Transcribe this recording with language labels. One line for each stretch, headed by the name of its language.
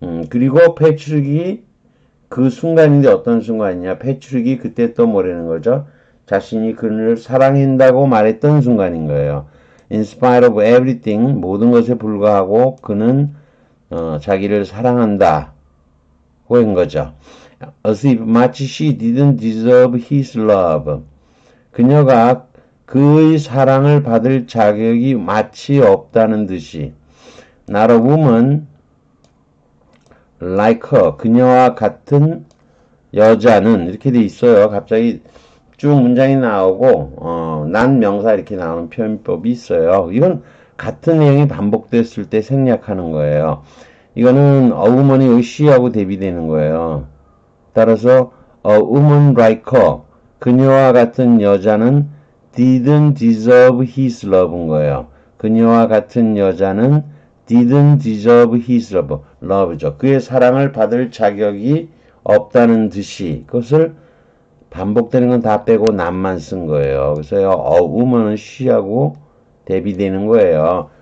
Korean: 그리고 패트릭이 그 순간인데 어떤 순간이냐. 패트릭이 그때 또 뭐라는 거죠. 자신이 그를 사랑한다고 말했던 순간인 거예요.
English: In spite of everything,
Korean: 모든 것에 불과하고 그는 자기를 사랑한다. 고인 거죠.
English: As if
Korean: 마치
English: she didn't deserve his love.
Korean: 그녀가 그의 사랑을 받을 자격이 마치 없다는 듯이
English: not a woman like her,
Korean: 그녀와 같은 여자는 이렇게 돼 있어요. 갑자기 쭉 문장이 나오고 난 명사 이렇게 나오는 표현법이 있어요. 이건 같은 내용이 반복됐을 때 생략하는 거예요. 이거는 a woman이 여기 she하고 대비되는 거예요.
English: 따라서 a woman like her,
Korean: 그녀와 같은 여자는
English: didn't deserve his love인 거예요.
Korean: 그녀와 같은 여자는
English: didn't deserve his love죠.
Korean: 그의 사랑을 받을 자격이 없다는 듯이 그것을 반복되는 건 다 빼고 남만 쓴 거예요. 그래서 woman은 she하고 대비되는 거예요.